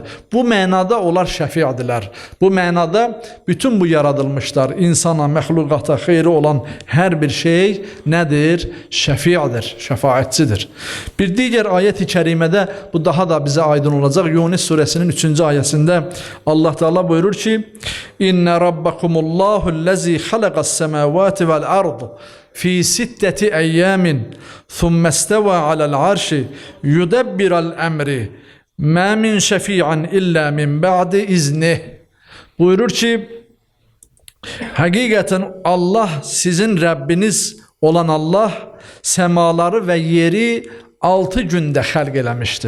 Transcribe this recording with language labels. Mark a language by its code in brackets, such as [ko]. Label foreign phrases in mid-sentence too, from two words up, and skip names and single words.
[az] Bu mənada onlar şəfi'dirlər. Bu mənada bütün bu yaradılmışlar, insana, məxluqata xeyri olan hər bir şey nədir? Şəfi'dir, şəfaətçidir. Bir digər ayət-i kərimədə bu daha da bizə aydın olacaq. Yunus surəsinin 3-cü ayəsində Allah Teala buyurur ki: [ar] "إن ربكم الله الذي خلق السماوات والأرض في ستة أيام ثم استوى على العرش يدبر الأمر ما من شفيع إلا من بعد إذنه." [az] Buyurur ki, həqiqətən Allah, sizin Rəbbiniz olan Allah səmaları və yeri 6 gündə xəlq eləmişdir.